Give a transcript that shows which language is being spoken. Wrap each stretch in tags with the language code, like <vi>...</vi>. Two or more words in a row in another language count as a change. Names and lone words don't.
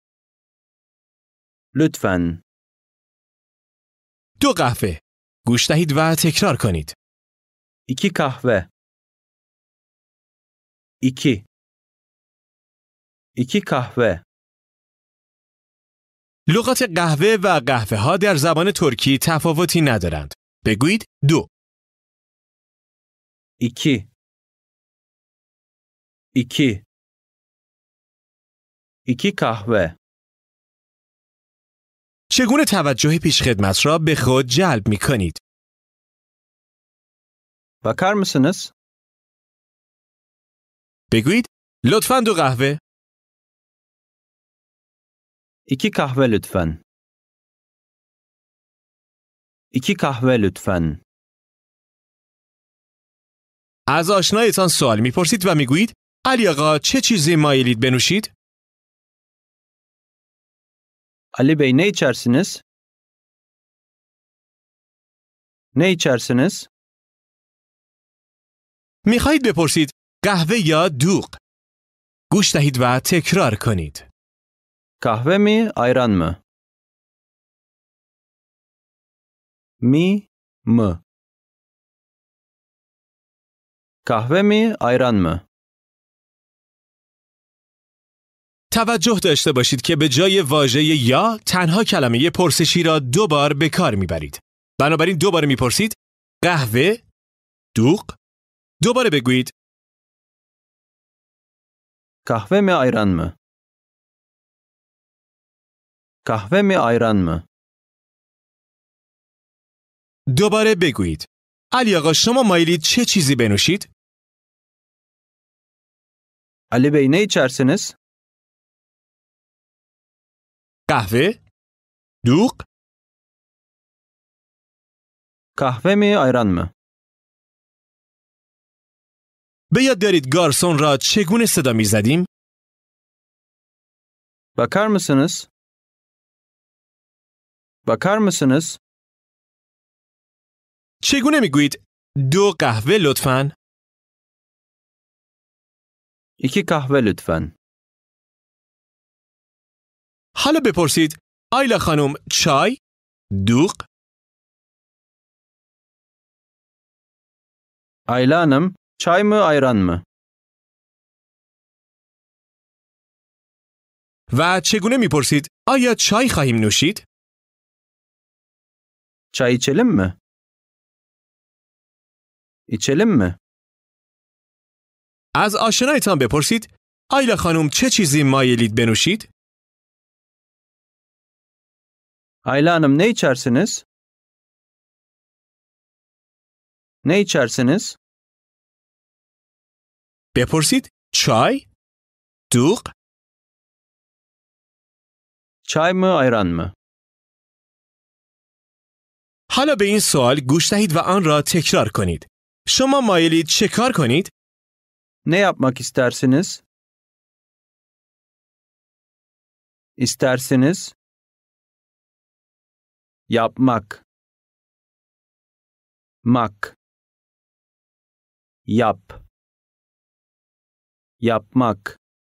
<tr>Lütfen.</tr> <fa>دو قهوه. گوش دهید و تکرار کنید.</fa> <tr>İki kahve. İki. İki kahve.</tr> <fa>لغات قهوه و قهوه ها در زبان ترکی تفاوتی ندارند. بگویید دو.</fa> <tr>İki. İki. İki kahve.</tr> <fa>چگونه توجه پیشخدمت را به خود جلب می کنید؟</fa> <tr>Bakar mısınız?</tr> <fa>بگویید لطفاً دو قهوه.</fa> <tr>İki kahve lütfen. İki kahve lütfen.</tr> <fa>از آشنایتان سوال میپرسید و میگویید علی آقا چه چیزی مایلید بنوشید؟</fa> <tr>Ali Bey ne içersiniz? Ne içersiniz?</tr> <fa>میخواهید بپرسید قهوه یا دوغ؟ گوش دهید و تکرار کنید.</fa> <tr>Kahve mi, ayran mı? Mi, mı? Kahve mi, ayran mı?</tr> <fa>توجه داشته باشید که به جای واژه یا تنها کلمه پرسشی را 2 بار به کار میبرید. بنابراین 2 بار میپرسید قهوه، دوغ. دوباره بگویید</fa> <tr>Kahve mi, ayran mı? Kahve mi, ayran mı?</tr> <fa>دوباره بگویید علی آقا شما مایلید چه چیزی بنوشید؟</fa> <tr>Ali Bey ne içersiniz?</tr> <fa>قهوه، دوغ.</fa> <tr>Kahve mi, ayran mı?</tr> <fa>به یاد دارید گارسون را چگونه صدا میزدیم؟</fa> <tr>Bakar mısınız? Bakar mısınız?</tr> <fa>چگونه میگویید 2 قهوه لطفاً؟</fa> <tr>2 kahve lütfen.</tr> <fa>حالا بپرسید آیلا خانم چای، دوغ.</fa> <tr>Ayla Hanım, çay mı, ayran mı?</tr> <fa>و چگونه میپرسید آیا چای خواهیم نوشید؟</fa> <tr>Çay içelim mi? İçelim mi?</tr> <fa>از آشنایتان بپرسید آیلا خانم چه چیزی مایلید بنوشید؟</fa> <tr>Ayla Hanım ne içersiniz? Ne içersiniz?</tr> <fa>بپرسید چای، دوغ.</fa> <tr>Çay mı, ayran mı?</tr> <fa>حالا به این سوال گوش دهید و آن را تکرار کنید. شما مایلید چه کار کنید؟</fa> <tr>Ne yapmak istersiniz? İstersiniz? Yapmak. Mak. Yap. Yapmak.</tr>